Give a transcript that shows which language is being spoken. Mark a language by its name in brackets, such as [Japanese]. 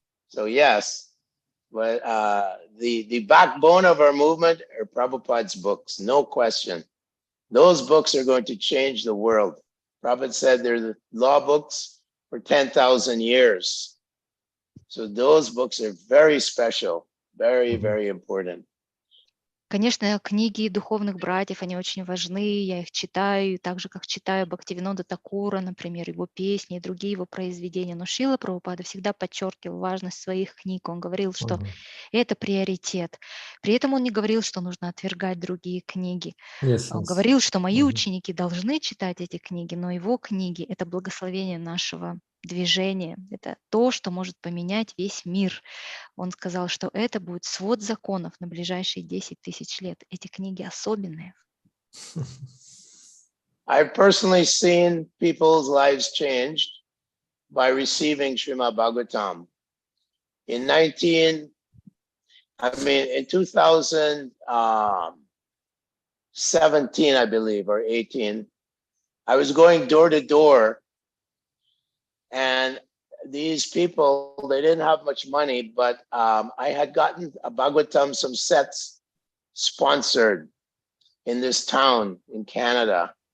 [English] So yes, but the backbone of our movement are Prabhupada's books, no question. Those books are going to change the world. Prabhupada said they're the law books for 10,000 years. So those books are very special, very, very important. [Russian] Конечно, книги духовных братьев, они очень важны, я их читаю, так же, как читаю Бхактивинода Такура, например, его песни и другие его произведения. Но Шрила Прабхупада всегда подчеркивал важность своих книг. Он говорил, что это приоритет. При этом он не говорил, что нужно отвергать другие книги. Он говорил, что мои ученики должны читать эти книги, но его книги – это благословение нашего движения, это то, что может поменять весь мир. Он сказал, что это будет свод законов на ближайшие 10 тысяч лет. Эти книги особенные. [English] I've personally seen people's lives changed by receiving Srimad Bhagavatam. In 2017, I believe, or 18, I was going door to door, and these people, they didn't have much money, but I had gotten a Bhagavatam, some sets sponsored in this town in Canada.